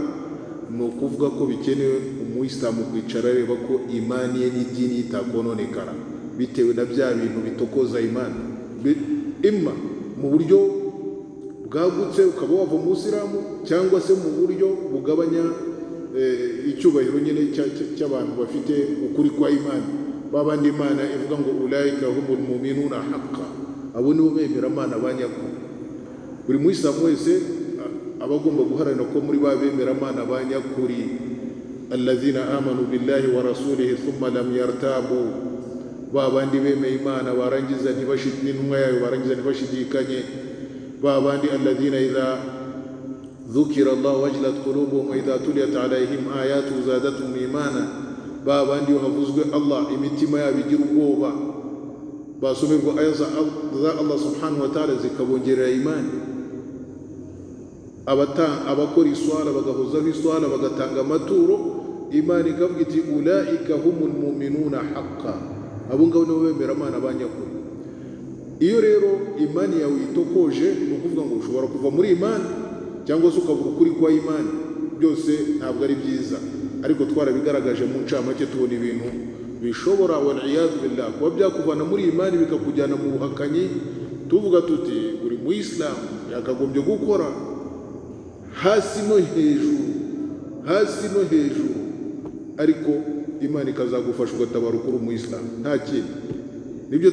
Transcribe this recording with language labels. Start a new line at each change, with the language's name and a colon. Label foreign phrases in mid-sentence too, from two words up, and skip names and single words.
Kinyarwanda: Ni ukuvuga ko bikenewe umuyisilamu kwicara areba ko imani ye n'idini itakononekara bitewe na bya bintu bitokoza imani, imma mu buryo bwagutse ukaba wava mu Isilamu, cyangwa se mu buryo bugabanya icyubahiro nyine cy'abantu bafite ukuri kwa imani, babandi Imana ivuga ngo
Arabic: أولئك هم المؤمنون حقا,
Kinyarwanda: abo nibo bemera Imana banyakuri. Buri muyisilamu wese aba agomba guharanira ko muri ba bemera Imana banyakuri,
Arabic: الذين آمنوا بالله ورسوله ثم لم يرتابوا,
Kinyarwanda: babandi bemeye Imana barangiza n'intumwa yayo barangiza ntibashidikanye, babandi
Arabic: الذين إذا ذكر الله وجلت قلوبهم وإذا تليت عليهم آياته زادتهم إيمانا,
Kinyarwanda: babandi havuzwe Allah imitima yabo igira ubwoba, basomerwa aya za
Arabic: الله سبحانه وتعالى
Kinyarwanda: zikabongerera imani. Abakora iswala bagahozaho iswala bagatanga amaturo, imani ikavuga iti
Arabic: أولئك هم المؤمنون حقا,
Kinyarwanda: abo ngabo nibo bemera Imana banyakuri. Iyo rero imani yawe itokoje, ni ukuvuga ngo ushobora kuva muri imani cyangwa se ukabura ukuri kwa imani. Byose ntabwo ari byiza, ariko twarabigaragaje mu ncamake tubona ibintu bishobora
Arabic: والعياذ بالله
Kinyarwanda: kuba byakuvana muri imani bikakujyana mu buhakanyi. Tuvuga tuti buri mu Islam yakagombye gukora hasi no hejuru, ariko imana ikazagufasha ugatabara ukuri mu Islam, nta kindi.